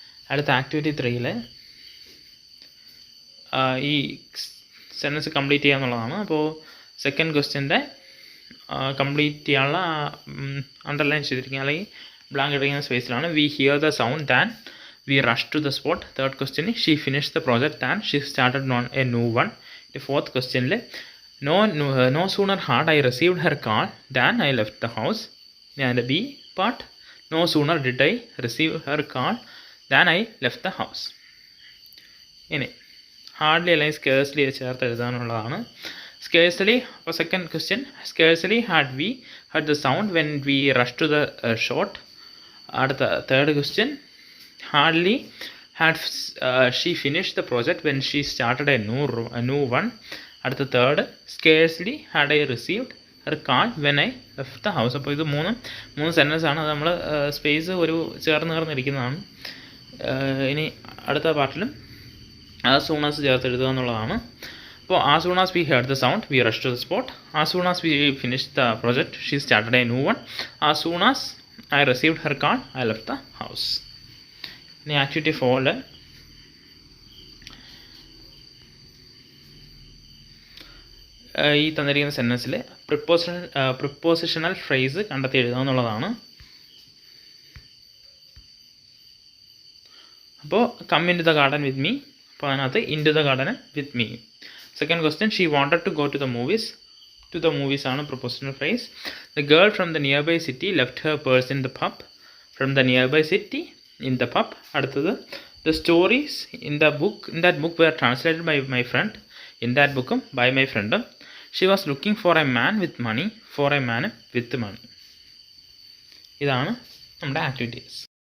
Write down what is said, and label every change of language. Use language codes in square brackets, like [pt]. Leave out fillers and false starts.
[ml] അടുത്ത ആക്ടിവിറ്റി 3ൽ ഈ sentence complete ചെയ്യുക എന്നുള്ളതാണ്. അപ്പോൾ സെക്കൻഡ് ക്വസ്റ്റ്യൻ്റെ കംപ്ലീറ്റ് ചെയ്യാനുള്ള അണ്ടർലൈൻ ചെയ്തിരിക്കുക അല്ലെങ്കിൽ ബ്ലാങ്ക് ഇട്ടിരിക്കുന്ന സ്പേസിലാണ്. [en] We hear the sound than we rushed to the spot. Third question, she finished the project and she started on a new one. The fourth question, no sooner had I received her call than I left the house. And the B part, no sooner did I receive her call than I left the house. [ml] ഇനി hardly അല്ലെങ്കിൽ scarcely ചേർത്ത് എഴുതാനുള്ളതാണ്. [en] Scarcely, അപ്പോൾ second question, scarcely had we heard the sound when we rush to the spot. അടുത്ത third question, hardly had she finished the project when she started a new one. At the third, scarcely had I received her call when I left the house. [ml] അപ്പോൾ ഇത് മൂന്ന് sentence ആണ്. അത് നമ്മൾ space ഒരു ചേർന്നിരിക്കുന്നതാണ്. ഇനി അടുത്ത പാർട്ടിലും as soon as ചേർത്ത് എഴുതുക എന്നുള്ളതാണ്. [en] അപ്പോൾ as soon as we heard the sound we rushed to the spot. As soon as we finished the project she started a new one. As soon as I received her call I left the house. [ml] ഇനി activity 4 ഈ തന്നിരിക്കുന്ന സെൻറ്റൻസിൽ prepositional phrase കണ്ടെത്തി എഴുതുക എന്നുള്ളതാണ്. [en] അപ്പോൾ come in to the garden with me. [ml] അപ്പോൾ അതിനകത്ത് [en] In to the garden with me. Second question, she wanted to go to the movies to the movies ആണ് prepositional phrase. The girl from the nearby city left her purse in the pub. From the nearby city in the pub. അടുത്തത് the stories in that book were translated by my friend. In that book by my friend. She was looking for a man with money. For a man with money. [ml] ഇതാണ് നമ്മുടെ activities.